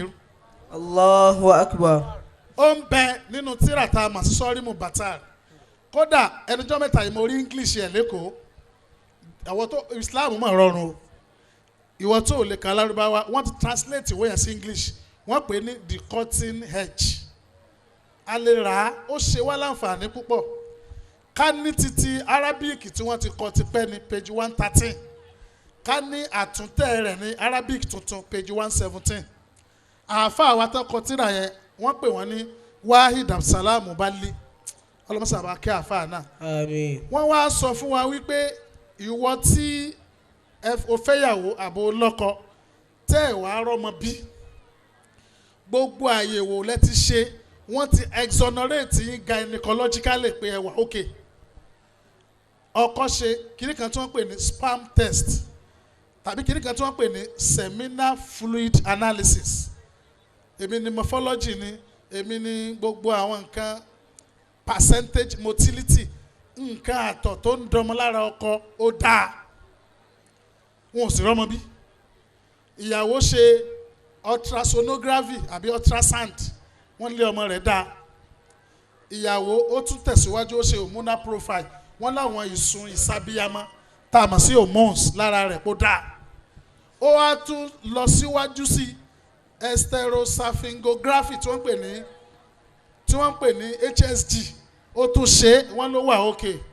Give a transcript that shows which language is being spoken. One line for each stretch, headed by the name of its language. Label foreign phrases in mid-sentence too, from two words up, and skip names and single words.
Arabic: الله أكبر.
Yoruba: ó ń bẹ nínú tírà tá a mà sí Sọ́rímù Bàtàr kódà ẹnìjọ́ mẹ́ta yìí mo rí English ẹ̀ lẹ́kọ̀ọ́ àwọn tó Islam mọ̀ rọrùn o ìwọ tó lè ka Lárúbáwá wọ́n ti translate ìwé yẹn sí English wọ́n pè ní
English: the cutting edge
Yoruba: a lè rà á ó ṣe wá láǹfààní púpọ̀ ká ní títí Arabic tí wọ́n ti kọ tipẹ́ ní page 113 ká ní àtúntẹ̀ rẹ̀ ní Arabic tuntun page 117 àáfàá wa tó kọ tírà yẹn wọ́n pè wọ́n ní Wahid Absalam Bali ọlọ́mọsàbà kí àáfàá náà Àmín. wọ́n wá sọ fún wa wípé ìwọ tí o fẹ́yàwó àbò lọ́kọ tẹ́ ẹ̀ wá rọ́mọ bí gbogbo àyẹ̀wò lẹ ti ṣe wọ́n ti exonerate yín gynecologically pé ẹ wà okay ọkọ ṣe kìnnì kan tí wọ́n pè ní
English: sperm test
Yoruba: tàbí kìnnì kan tí wọ́n pè ní
English: seminal fluid analysis
Yoruba: èmi ni morphology ni èmi ni gbogbo àwọn nǹkan
English: percentage motility
Yoruba: nǹkan àtọ̀ tó ń dọmọ lára ọkọ ó dáa wọn ò sì rọ́mọ bí ìyàwó ṣe ultrasonography àbí ultrasound wọ́n lé ọmọ rẹ̀ dáa ìyàwó ó tún tẹ̀síwájú ó ṣe
English: hormonal profile
Yoruba: wọ́n láwọn ìsun ìsabíyamọ tá a mọ̀ sí hormones lára rẹ̀ kó dáa ó wá tún lọ síwájú sí esterosphingography tí wọ́n pè ní HSG ó tún ṣe wọ́n ló wà okay